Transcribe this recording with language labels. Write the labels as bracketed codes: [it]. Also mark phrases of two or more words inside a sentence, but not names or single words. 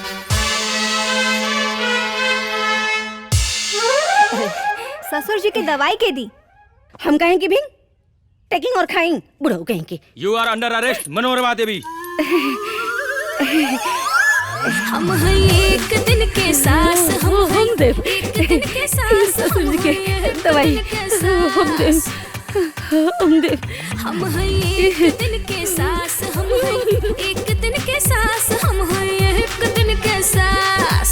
[bho] ससुर जी की दवाई के दी। हम कहें कि भी टेकिंग और खाइंग बुढ़ऊ कहें कि। [en] You are under arrest मनोरमा देवी। [bho] हम हैं एक दिन के सास, हम देव एक दिन के सास, ससुर जी के दवाई हम देव, हम देव। हम हैं एक दिन के सास, हम हैं एक दिन के सास, हम हैं एक दिन के सास।